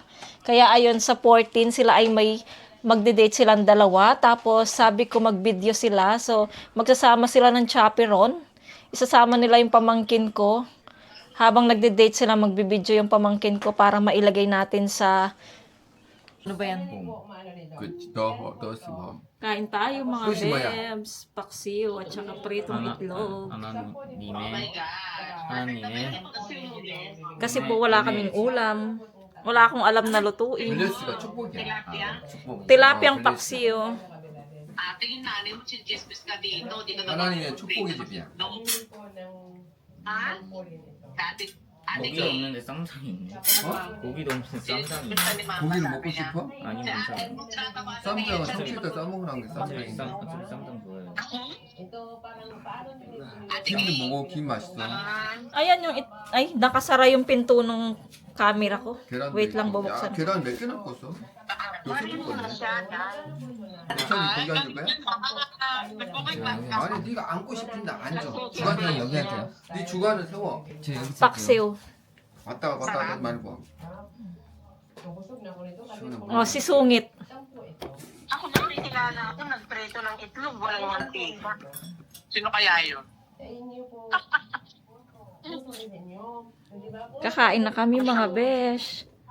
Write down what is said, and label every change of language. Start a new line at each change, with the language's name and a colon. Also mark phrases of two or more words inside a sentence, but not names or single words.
Filipino: Kaya ayun, sa 14 sila ay may magde-date silang 2, tapos sabi ko mag-video sila, so magsasama sila ng chaperon. Isasama nila yung pamangkin ko. Habang nagde-date sila, magbibideo yung pamangkin ko para mailagay natin sa Ano ba yan?
Korean: 더 스모.
Filipino: Kain tayo mga Sushi ba yan? bebs, paksiw at saka pritong itlog.
Korean: 하나님의
Filipino: Kasi po wala kaming ulam. Wala akong alam na lutuin.
Korean: 밸런스가 축복이야. 축복.
Filipino: Tilapiyang paksiw. Tingin natin mo si Jesus ka dito. Dito na
Korean: 하나님의 축복의 집이야.
Filipino: Ha? Dati,
Korean: 고기가 없는데 쌈장이 있네. 고기도 없는데 쌈장이 있네. 고기를 먹고 싶어? 아니 괜찮아. 쌈장은 참치에다 싸먹으라는 게 어차피 쌈장이야. 쌈장 좋아해요. 김도 먹어, 김 맛있어.
Filipino: Ayan yung, ay, nakasara yung pinto ng camera ko.
Korean: 계란도
Filipino: Wait lang,
Korean: 있고. 야,
Filipino: bubuksan.
Korean: 계란 몇 개나 꽂았어? 여섯 개 꽂네. 여천이 고기 안 줄 거야? 아니, 네가 앉고 싶은데 앉아. 주관장 여기 앉아. 네 주관을 세워.
Filipino: Paksiw.
Korean: 왔다 갔다 하지 말고.
Filipino: O, si Sungit. Ako nakikilala ako, nagpreto ng itlog, walang mantika. Sino kaya yun? Kakain na kami mga besh.